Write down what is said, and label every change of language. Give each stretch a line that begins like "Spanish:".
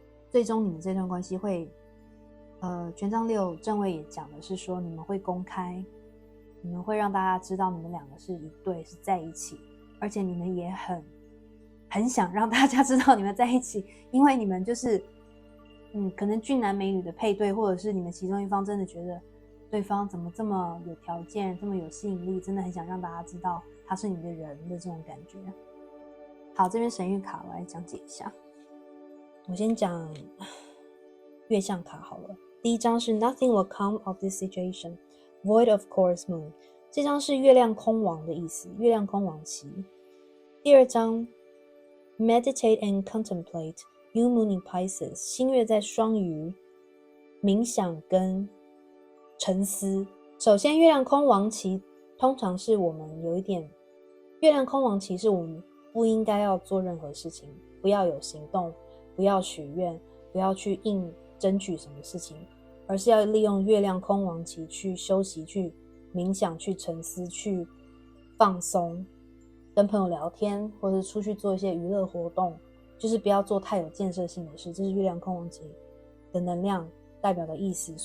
Chinese: 最终你们这段关系会权杖6正位也讲的是说，你们会公开，你们会让大家知道你们两个是一对，是在一起，而且你们也很想让大家知道你们在一起，因为你们就是可能俊男美女的配对，或者是你们其中一方真的觉得对方怎么这么有条件，这么有吸引力，真的很想让大家知道他是你的人的这种感觉。好，这边神谕卡我来讲解一下。我先讲月相卡好了。第一张是
English: Nothing will come of this situation, Void of Course Moon，
Chinese: 这张是月亮空亡的意思，月亮空亡期。第二张
English: Meditate and Contemplate, New Moon in Pisces，
Chinese: 新月在双鱼，冥想跟沉思。首先月亮空亡期通常是我们有一点，月亮空亡期是我们不应该要做任何事情，不要有行动，不要许愿，不要去硬争取什么事情，而是要利用月亮空亡期去休息，去冥想，去沉思，去放松，跟朋友聊天，或者出去做一些娱乐活动，就是不要做太有建设性的事，这是月亮空亡期的能量代表的意思。